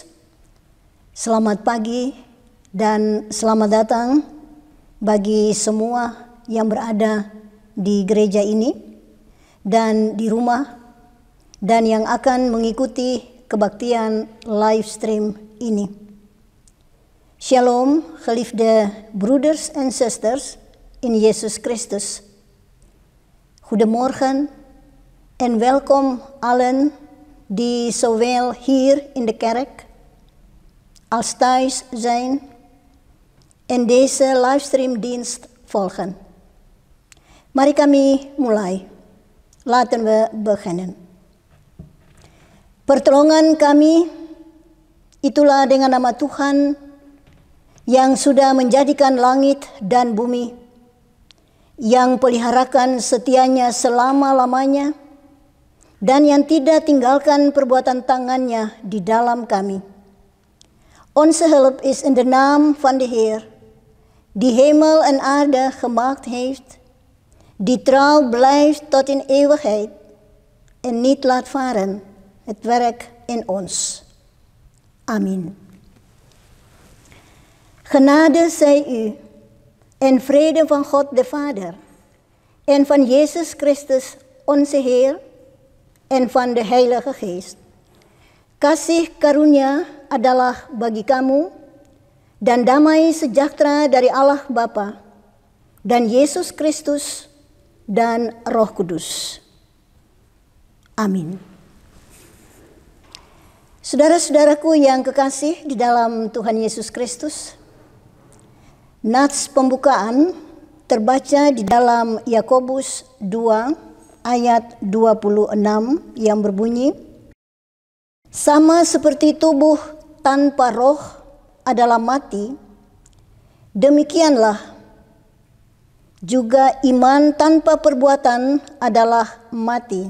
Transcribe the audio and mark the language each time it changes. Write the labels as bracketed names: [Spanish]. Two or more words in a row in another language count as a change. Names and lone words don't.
[Indonesian] Selamat pagi dan selamat datang bagi semua yang berada di gereja ini dan di rumah dan yang akan mengikuti kebaktian [English] live stream [Indonesian] ini. [Dutch] Shalom, geliefde broeders en zusters in Jezus Christus. Goedemorgen en welkom allen die zowel hier in de kerk als thuis zijn en deze livestreamdienst volgen. [Indonesian] Mari kami mulai. [Dutch] Laten we beginnen. [Indonesian] Pertolongan kami itulah dengan nama Tuhan yang sudah menjadikan langit dan bumi, yang peliharakan setianya selama-lamanya, dan yang tidak tinggalkan perbuatan tangannya di dalam kami. [Dutch] Onze hulp is in de naam van de Heer, die hemel en aarde gemaakt heeft, die trouw blijft tot in eeuwigheid en niet laat varen het werk in ons. Amen. Genade zij u en vrede van God de Vader en van Jezus Christus onze Heer en van de Heilige Geest. [Indonesian] Kasih karunia adalah bagi kamu dan damai sejahtera dari Allah Bapa dan Yesus Kristus dan Roh Kudus. Amin. Saudara-saudaraku yang kekasih di dalam Tuhan Yesus Kristus, nats pembukaan terbaca di dalam Yakobus 2 ayat 26 yang berbunyi, sama seperti tubuh tanpa roh adalah mati, demikianlah juga iman tanpa perbuatan adalah mati.